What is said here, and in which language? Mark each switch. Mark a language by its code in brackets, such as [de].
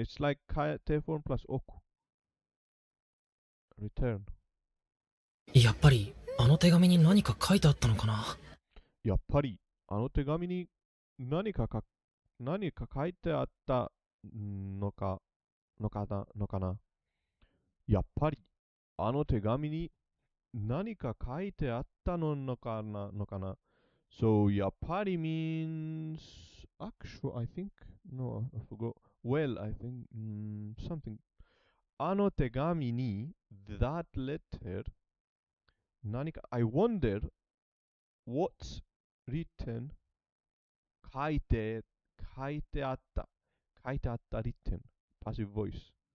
[en] It's like [ja] 手 [en] form plus [ja] 置く。 [en] return. [ja] やっぱりあの手紙に何か書いてあったのかな。やっぱりあの手紙に何か書いてあったのかな。やっぱりあの手紙に何か書いてあったのかな。 [en] So やっぱり means actual, I think. No, I forgot. Well, I think something. [ja] あの手紙に [en] that letter [ja] 何か [en] I wonder what's written [ja] 書いてあった [en] written passive voice.